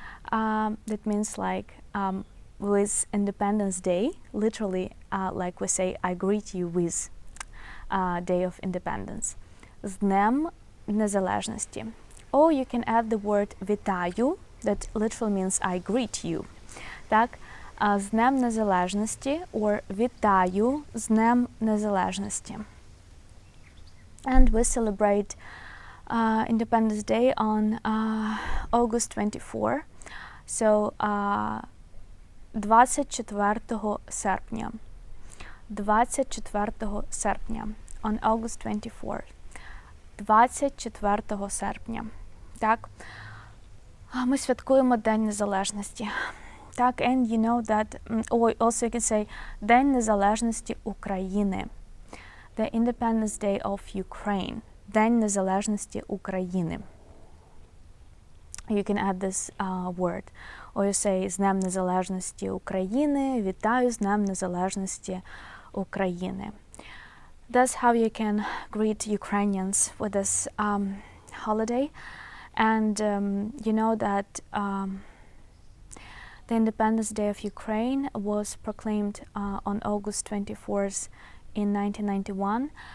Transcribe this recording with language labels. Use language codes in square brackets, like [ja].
[en] That means like with Independence Day, literally like we say I greet you with Day of Independence. [uk] З Днем незалежності. [en] Or you can add the word вітаю, that literally means I greet you. [uk] Так, з Днем незалежності or вітаю з Днем незалежності. [en] And we celebrate Independence Day on August 24. [uk] So 24 серпня. 24 серпня. [en] On August 24. [uk] 24 серпня. Так. Ми святкуємо День Незалежності. [en] Так, and you know that, or also you can say [uk] День Незалежності України. [en] The Independence Day of Ukraine. [uk] День Незалежності України. [en] You can add this word. Or you say [uk] з Днем Незалежності України. Вітаю з Днем Незалежності України. [en] That's how you can greet Ukrainians with this holiday. And you know that the Independence Day of Ukraine was proclaimed on August 24th in 1991.